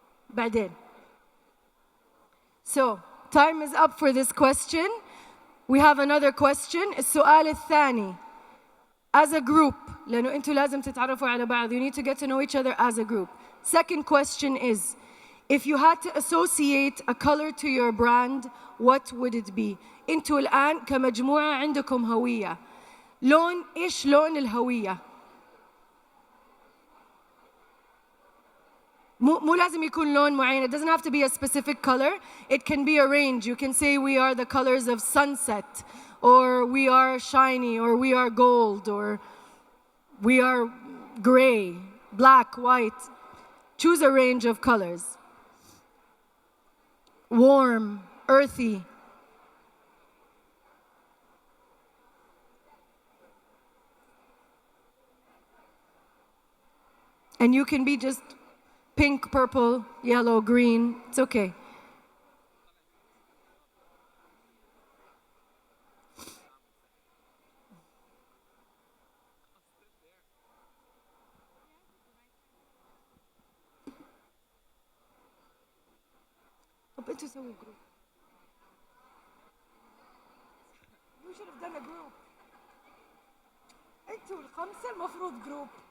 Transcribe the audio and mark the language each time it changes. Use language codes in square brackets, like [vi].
[ar] بعدين. So, [en] time is up for this question. We have another question. [ar] السؤال الثاني. [en] As a group, [ar] لأنه أنتوا لازم تتعرفوا على بعض. [en] You need to get to know each other as a group. Second question is, if you had to associate a color to your brand, what would it be? [ar] أنتوا الآن كمجموعة عندكم هوية. إيش لون الهوية؟ مو لازم يكون لون معين. [en] It doesn't have to be a specific color. It can be a range. You can say we are the colors of sunset, or we are shiny, or we are gold, or we are gray, black, white. Choose a range of colors. Warm, earthy. And you can be just pink, purple, yellow, green. It's okay. [ar] طب انتوا سووا جروب. [en] You should have done a group. [ar] انتوا الخمسة المفروض جروب.